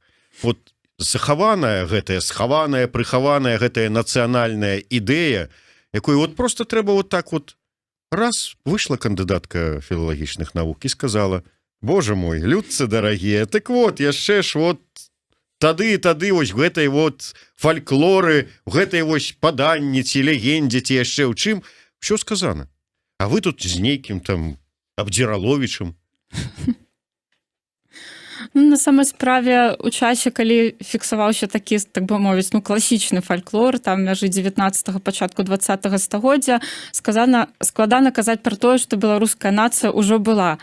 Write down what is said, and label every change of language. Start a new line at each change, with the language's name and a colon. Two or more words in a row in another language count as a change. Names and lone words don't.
Belarusian: Вот захаваная гэтая, схаваная, прыхаваная гэтая нацыянальная ідэя, якую вот просто трэба вот так вот раз выйшла кандыдатка філалагічных навук і сказала: Боже мой, людцы дарагія, так вот яшчэ ж вот тады вось гэтай вот фальклоры, гэтай вось паданні ці легендзе ці яшчэ ў чым що сказано, а вы тут з нейкім там Абдзіраловічым. На самой справе у часе, калі фіксаваўся такі, так бы мовіць, класічны фальклор, там мяжы 19-го, пачатку 20-го стагоддзя, складана казаць пра тое, што беларуская нацыя ўжо была.